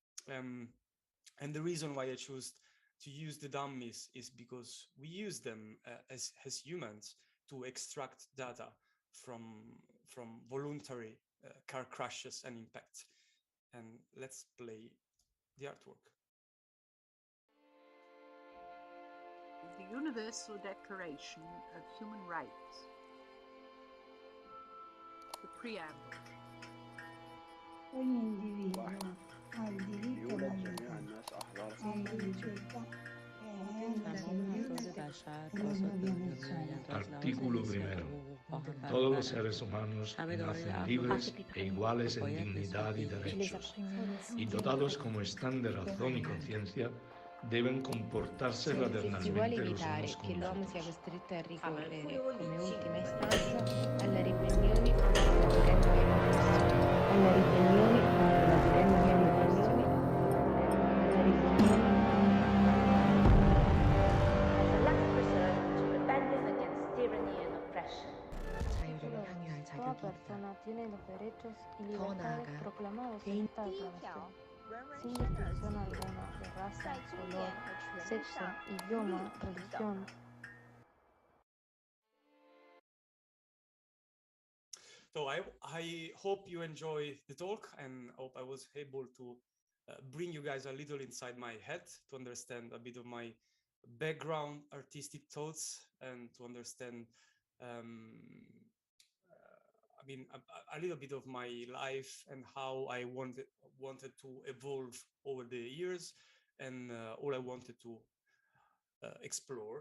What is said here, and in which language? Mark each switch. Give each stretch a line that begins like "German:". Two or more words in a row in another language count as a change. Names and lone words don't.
English: And the reason why I chose to use the dummies is because we use them as humans to extract data from voluntary car crashes and impacts. And let's play the artwork. The Universal Declaration of Human Rights. The preamble.
Italian: Ogni individuo ha il diritto alla vita, alla ricerca e alla propria persona.
Spanish: Artículo primero. Todos los seres humanos nacen libres e iguales en dignidad y derechos, y dotados como están de razón y conciencia, deben comportarse fraternalmente los unos con los
Italian: l'uomo sia
Spanish: otros.
Italian: costretto a ricorrere come ultima istanza alle ribellioni contro la
Spanish: Toda persona tiene los derechos y libertades proclamados en esta declaración, sin distinción alguna de raza, color, sexo, idioma, religión.
English: So I hope you enjoy the talk, and hope I was able to bring you guys a little inside my head to understand a bit of my background, artistic thoughts, and to understand a little bit of my life and how I wanted to evolve over the years, and all I wanted to explore.